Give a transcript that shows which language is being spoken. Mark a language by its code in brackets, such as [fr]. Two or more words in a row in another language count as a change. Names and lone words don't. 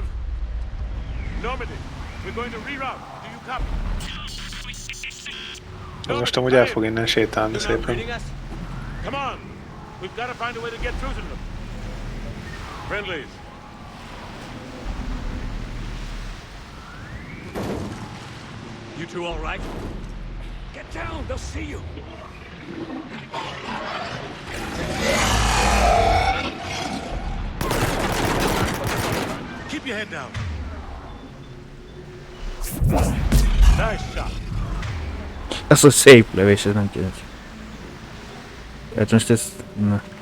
[en] Normandy, we're going to reroute. Do you copy? [hu] Ez most amúgy el fog innen sétálni szépen. [en] Come on. We've got to find a way to get through to them. Friendlies. You two all right? Get down. They'll see you. head down. Nice shot. [hu] Ez a szép lövés, ez nem kérdés. Hát most ez... Na.